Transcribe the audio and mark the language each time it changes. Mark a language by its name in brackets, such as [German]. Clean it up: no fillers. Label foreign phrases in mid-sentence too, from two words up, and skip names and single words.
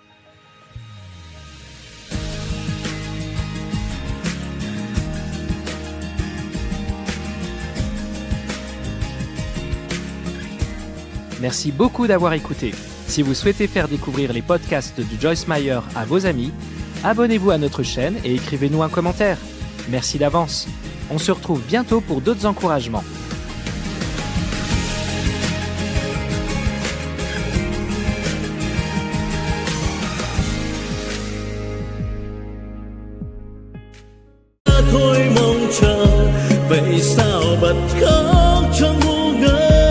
[French] Merci beaucoup d'avoir écouté. Si vous souhaitez faire découvrir les podcasts de Joyce Meyer à vos amis, abonnez-vous à notre chaîne et écrivez-nous un commentaire. Merci d'avance. On se retrouve bientôt pour d'autres encouragements. [Vietnamese] Thôi mong chờ vậy sao bật khóc trong ngu ngơ.